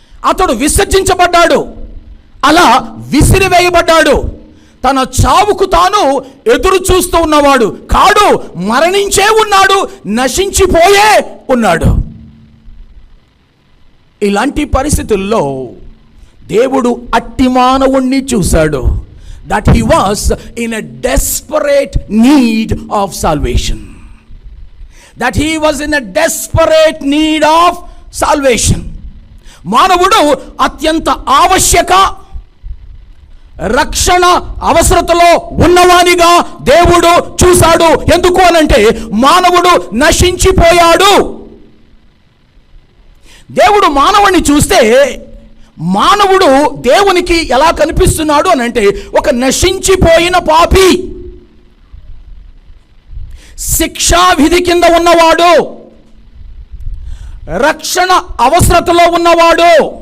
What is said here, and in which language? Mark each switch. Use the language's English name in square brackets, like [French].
[Telugu] అతడు విసర్జించబడ్డాడు, అలా విసిరివేయబడ్డాడు. తన చావుకు తాను ఎదురు చూస్తూ ఉన్నవాడు కాడు, మరణించే ఉన్నాడు, నశించిపోయే ఉన్నాడు. ఇలాంటి పరిస్థితుల్లో దేవుడు అట్టి మానవుణ్ణి చూశాడు. [English] That he was in a desperate need of salvation. That he was in a desperate need of salvation. [Telugu] మానవుడు అత్యంత ఆవశ్యక రక్షణ అవసరతలో ఉన్నవానిగా దేవుడు చూశాడు. ఎందుకు అనంటే మానవుడు నశించిపోయాడు. దేవుడు మానవుణ్ణి చూస్తే మానవుడు దేవునికి ఎలా కనిపిస్తున్నాడు అనంటే ఒక నశించిపోయిన పాపి, శిక్షా విధి కింద ఉన్నవాడు, రక్షణ అవసరతలో ఉన్నవాడు.